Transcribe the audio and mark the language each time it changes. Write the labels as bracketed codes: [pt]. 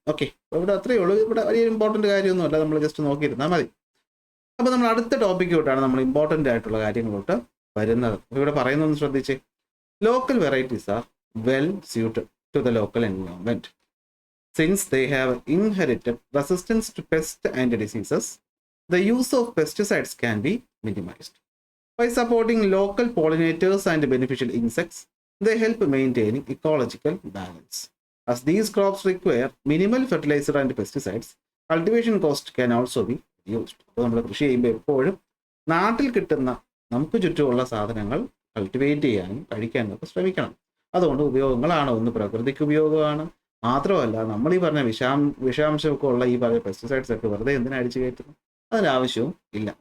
[ml] Okay, ഇവിടെ അത്രയേ ഉള്ളൂ. ഇവിടെ വലിയ ഇമ്പോർട്ടൻ്റ് കാര്യമൊന്നുമല്ല, നമ്മൾ ജസ്റ്റ് നോക്കിയിരുന്നാൽ മതി. അപ്പോൾ നമ്മൾ അടുത്ത ടോപ്പിക്കോട്ടാണ് നമ്മൾ ഇമ്പോർട്ടൻ്റ് ആയിട്ടുള്ള കാര്യങ്ങളോട്ട് വരുന്നത്. ഇവിടെ പറയുന്നതെന്ന് ശ്രദ്ധിച്ചേ. [en] Local varieties are well suited to the local environment since they have inherited resistance to pests and diseases. The use of pesticides can be minimized. By supporting local pollinators and beneficial insects, they help maintaining ecological balance. As these crops require minimal fertilizer and pesticides, cultivation cost can also be reduced. [ml] അപ്പോൾ നമ്മൾ കൃഷി ചെയ്യുമ്പോൾ എപ്പോഴും നാട്ടിൽ കിട്ടുന്ന നമുക്ക് ചുറ്റുമുള്ള സാധനങ്ങൾ കൾട്ടിവേറ്റ് ചെയ്യാനും കഴിക്കാനും ഒക്കെ ശ്രമിക്കണം. അതുകൊണ്ട് ഉപയോഗങ്ങളാണ്, ഒന്ന് പ്രകൃതിക്ക് ഉപയോഗമാണ്, മാത്രമല്ല നമ്മൾ ഈ പറഞ്ഞ വിഷാംശമൊക്കെ ഉള്ള ഈ പറയുന്ന പെസ്റ്റിസൈഡ്സ് ഒക്കെ വെറുതെ എന്തിനാ അടിച്ചു കയറ്റുന്നു? അതിനാവശ്യവും ഇല്ല.